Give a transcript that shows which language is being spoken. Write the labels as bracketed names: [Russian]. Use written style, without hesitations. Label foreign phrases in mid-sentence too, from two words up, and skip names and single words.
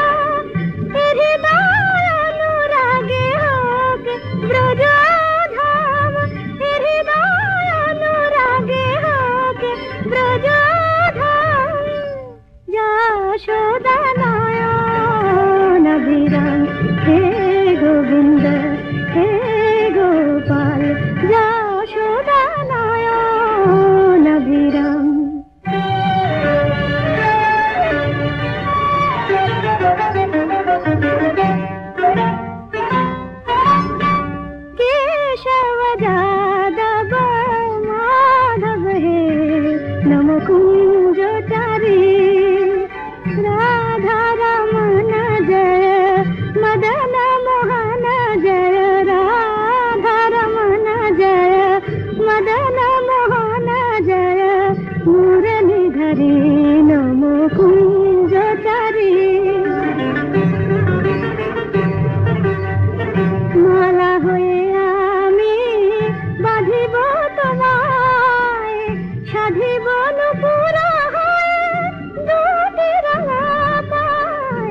[Bangla] হৃদয় অনুরাগে হোক ব্রজ ধাম, হৃদয় অনুরাগে হোক ব্রজ ধাম। যশোদা নয়ন বিরাম, হে গোবিন্দ হে গোপাল, যশোদা নয়ন বিরাম। [Hindi] केशव यादव माधव हे नम कुंजचारी, राधा रमन जय मदन मोहन जय, राधा रमन जय मदन मोहन जय, मुरलीधरी नम कुंजचारी। [Bangla] মালা হয়ে আমি বাঁধিব তোমায়, সাধিব নুপুরা হয়ে দুটি রাঙা পায়।